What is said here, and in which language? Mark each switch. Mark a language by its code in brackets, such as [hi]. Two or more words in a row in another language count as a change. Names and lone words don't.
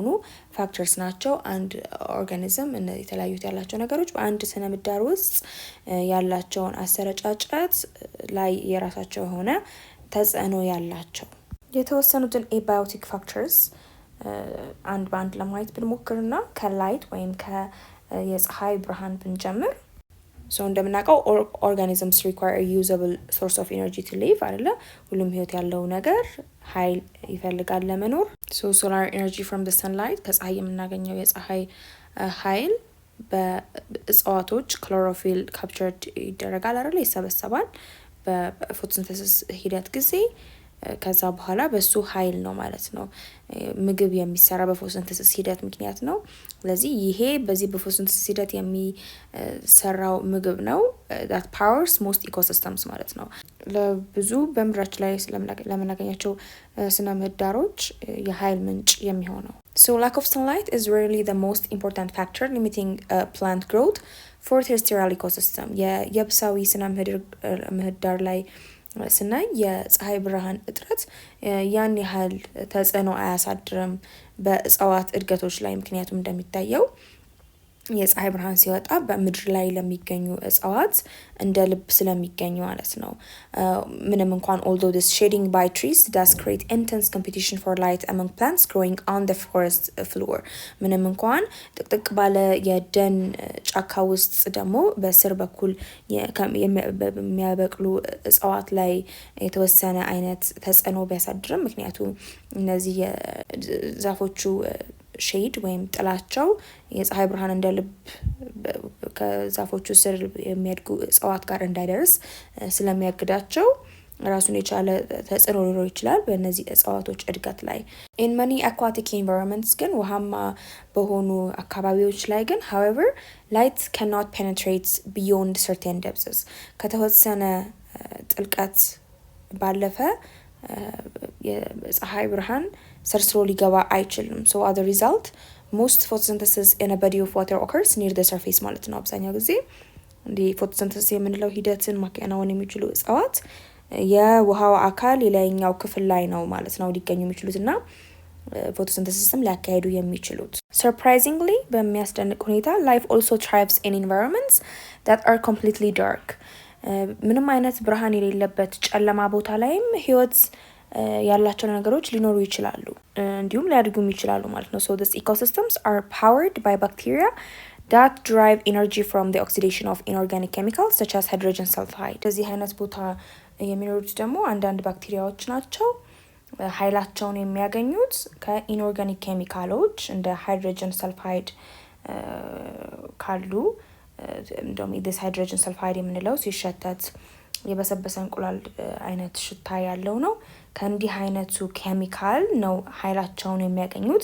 [am] ፋክተርስ ናቸው። አንድ ኦርጋኒዝም እነዚህ የተለያዩት ያላቸው ነገሮች በአንድ ስነ ምህዳር ውስጥ ያላቸውን አሰረጫጨት ላይ የራሳቸው የሆነ ተጽዕኖ ያላቸው የተወሰኑትን [en] abiotic factors [am] አንድ በአንድ ለማየት ብንሞክርና ከላይት ወይም ከየፀሐይ ብርሃን ብንጀምር እንደምናውቀው [en] organisms require a usable source of energy to live [am] አይደለ? ሁሉም ህይወት ያለው ነገር ኃይል ይፈልጋል ለመኖር። [en] solar energy from the sunlight [am] ከፀሐይ የምናገኘው የፀሐይ ኃይል በእጽዋቶች ክሎሮፊል captured ይደረጋል አይደለ? ይሰበሰባል በፎቶሲንተሲስ ሂደት ጊዜ ከዛ በኋላ በሱ ኃይል ነው ማለት ነው ምግብ የሚሰራ በፎቶሲንተሲስ ሂደት ምክንያት ነው። ስለዚህ ይሄ በዚህ በፎቶሲንተሲስ ሂደት የሚሰራው ምግብ ነው [en] that powers most [am] ecosystems ማለት ነው። ለብዙ በምድራችን ላይ ለምናገኛቸው ስነ ምህዳሮች የኃይል ምንጭ የሚሆነው [en] So lack of sunlight is really the most important factor limiting plant growth for terrestrial ecosystem [am] የየብሳዊ ስነ ምህዳር ላይ ስናይ የፀሐይ ብርሃን እጥረት ያን ያህል ተጽዕኖ አያሳድርም በእጽዋት እድገቶች ላይ። ምክንያቱም እንደሚታየው የፀሐይ ብርሃን ሲወጣ በምድር ላይ ለሚገኙ እጽዋት እንደ ልብ ስለሚገኙ ማለት ነው። ምንም እንኳን [en] although this shading by trees does create intense competition for light among plants growing on the forest floor [am] ምንም እንኳን ጥቅጥቅ ባለ የደን ጫካ ውስጥ ደግሞ በስር በኩል የሚያበቅሉ እጽዋት ላይ የተወሰነ አይነት ተጽዕኖ ቢያሳድርም ምክንያቱም እነዚህ ዛፎቹ ሼድ ወይም ጥላቸው የፀሐይ ብርሃን እንደ ልብ ከዛፎቹ ስር የሚያድጉ እጽዋት ጋር እንዳይደርስ ስለሚያግዳቸው ራሱን የቻለ ተጽዕኖ ሊኖር ይችላል በእነዚህ እጽዋቶች እድገት ላይ። [en] in many aquatic environments [am] ግን ውሃማ በሆኑ አካባቢዎች ላይ ግን [en] however light cannot penetrate beyond certain depths [am] ከተወሰነ ጥልቀት ባለፈ [en] የፀሐይ ብርሃን ሰርስሮ ሊገባ አይችልም። so as a result most photosynthesis in a body of water occurs near the surface [am] ማለት ነው። አብዛኛው ጊዜ እንደ ፎቶሲንተሲስ የምንለው ሂደትን ማከናወን የሚችሉ እጽዋት የውሃው አካል የላይኛው ክፍል ላይ ነው ማለት ነው ሊገኙ የሚችሉትና ፎቶሲንተሲስም ሊያካሂዱ የሚችሉት። surprisingly በሚያስደንቅ ሁኔታ [en] life also thrives in environments that are completely dark [am] ምንም አይነት ብርሃን የሌለበት ጨለማ ቦታ ላይም ህይወት ያላቸው ነገሮች ሊኖሩ ይችላሉ እንዲሁም ሊያድጉም ይችላሉ ማለት ነው። [en] so these ecosystems are powered by bacteria that derive energy from the oxidation of inorganic chemicals such as hydrogen sulfide። [am] እዚህ አይነት ቦታ የሚኖሩት ደግሞ አንዳንድ ባክቴሪያዎች ናቸው። ኃይላቸውን የሚያገኙት ከኢንኦርጋኒክ ኬሚካሎች እንደ [en] hydrogen sulfide [am] ካሉ እንደውም [en] this hydrogen sulfide [am] የምንለው ሲሸተት የበሰበሰ እንቁላል አይነት ሽታ ያለው ነው። ከእንዲህ አይነቱ ኬሚካል ነው ኃይላቸውን የሚያገኙት